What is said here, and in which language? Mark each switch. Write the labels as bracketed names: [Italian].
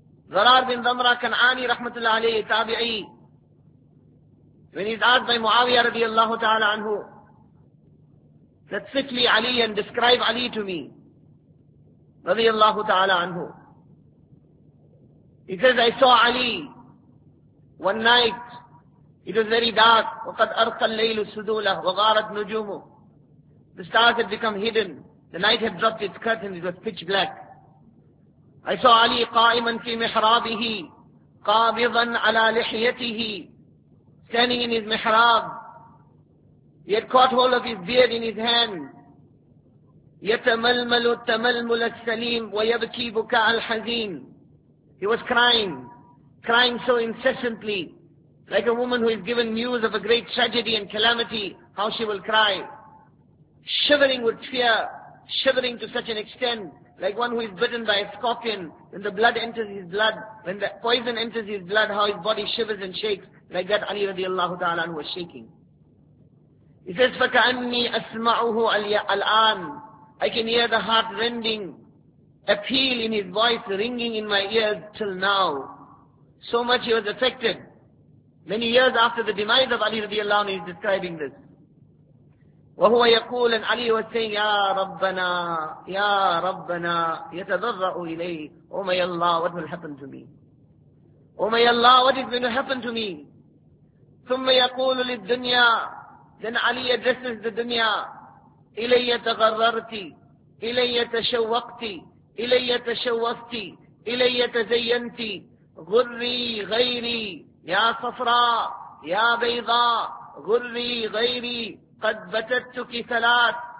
[English] Zarar bin Damra Kan'ani rahmatullah alayhi tabi'i, when he's asked by Muawiyah radiallahu ta'ala anhu, that sit li Ali and describe Ali to me, radiallahu ta'ala anhu. He says, I saw Ali one night. It was very dark. [Arabic] وَقَدْ أَرْقَ اللَّيْلُ سُدُولَهُ وَغَارَتْ نُجُومُ. [English] The stars had become hidden. The night had dropped its curtain. It was pitch black. I saw Ali [Arabic] قَائِمًا فِي مِحْرَابِهِ قَابِضًا عَلَى لِحْيَتِهِ. [English] Standing in his mihrab. He had caught hold of his beard in his hand. [Arabic] يَتَمَلْمَلُ التَّمَلْمُلَ السَّلِيمُ وَيَبْكِي بُكَاءَ الْحَزِينُ. [English] He was crying so incessantly, like a woman who is given news of a great tragedy and calamity, how she will cry, shivering with fear, shivering to such an extent, like one who is bitten by a scorpion, when the blood enters his blood, when the poison enters his blood, how his body shivers and shakes, like that Ali radiallahu ta'ala anhu was shaking. He says, [Arabic] فَكَأَنِّي أَسْمَعُهُ الْآنِ. [English] I can hear the heart-rending appeal in his voice ringing in my ears till now. So much he was affected. Many years after the demise of Ali radiallahu anhu, he is describing this. [Arabic] وَهُوَ يَقُولَ [English] And Ali was saying, [Arabic] يَا رَبَّنَا يَتَذَرَّعُ إِلَيْهِ. [English] Oh my Allah, what will happen to me? Oh my Allah, what is going to happen to me? [Arabic] ثُمَّ يَقُولُ لِلدُّنْيَا [English] Then Ali addresses the dunya. [Arabic] إِلَيَّ تَغَرَّرْتِ إِلَيَّ تَشَوَّقْتِ إِلَيَّ تَشَوَّفْتِ إِلَيَّ تَزَيَّنْتِ غُرِّي غَيْرِي يَا صَفْرَى يَا بَيْضَى غُرِّي غَيْرِي قَدْ بَتَتُكِ ثَلَاثْ.